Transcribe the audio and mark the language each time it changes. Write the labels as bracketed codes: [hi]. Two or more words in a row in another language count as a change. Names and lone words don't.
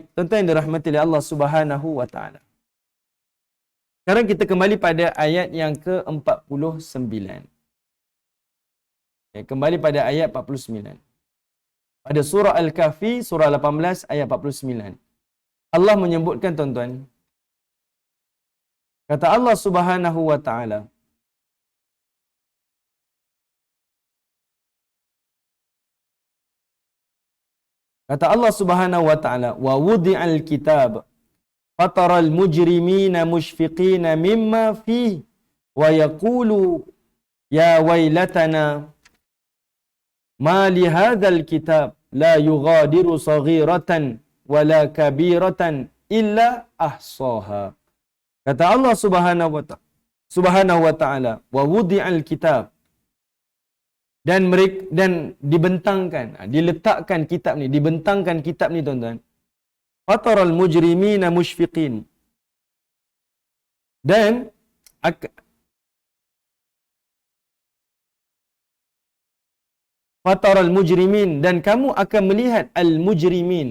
[ms] Tuan-tuan yang dirahmati oleh Allah [ar] سبحانه وتعالى. [ms] Sekarang kita kembali pada ayat yang ke-49. Okay, kembali pada ayat 49. Pada surah Al-Kahfi, surah 18, ayat 49. Allah menyebutkan tuan-tuan, kata Allah [ar] سبحانه وتعالى, [ms] kata Allah [ar] سبحانه وتعالى, ووضع الكتاب فترى المجرمين مشفقين مما فيه ويقولون يا ويلتنا ما لهذا الكتاب لا يغادر صغيرة ولا كبيرة إلا أحصاها. [ms] Kata Allah [ar] سبحانه وتعالى, ووضع الكتاب, [ms] dan dibentangkan, diletakkan kitab ni, dibentangkan kitab ni tuan-tuan. [ar] فترى المجرمين مشفقين. Dan فترى المجرمين, [ms] dan kamu akan melihat [ar] المجرمين.